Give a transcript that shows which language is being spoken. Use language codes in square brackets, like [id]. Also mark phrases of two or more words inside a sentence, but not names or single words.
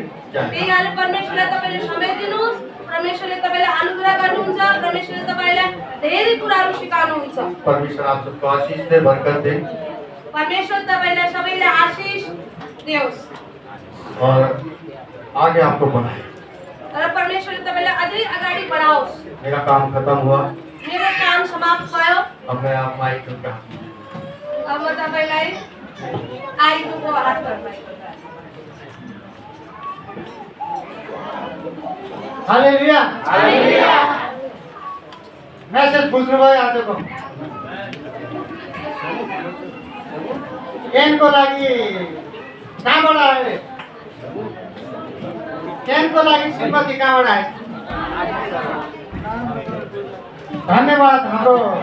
[ne] त्यही [hi] जाएगा। [ne] कारण परमेश्वरलाई तपाईले समय दिनुहोस् परमेश्वरले तपाईलाई अनुग्रह गर्नुहुन्छ परमेश्वरले तपाईलाई धेरै कुराहरू सिकाउनुहुन्छ [hi] परमेश्वर आप सबको आशीष दे, बरकत दे [ne] परमेश्वर तपाईलाई सबैलाई आशीष दियोस् [hi] और आगे आपको बढ़ाए। [ne] तर परमेश्वरले तपाईलाई अझै अगाडि बढाओस् [hi] मेरा काम खत्म हुआ, [ne] मेरो काम समाप्त भयो [hi] अब मैं आप माइक का हाथ में [ne] अब म तपाईलाई आइनुको हात गर्छु हालेलुया हालेलुया मेसेज बुझ्नुभयो आजको केनको लागि कहाँबाट आयो केनको लागि श्रीमती कहाँबाट आयो धन्यवाद हाम्रो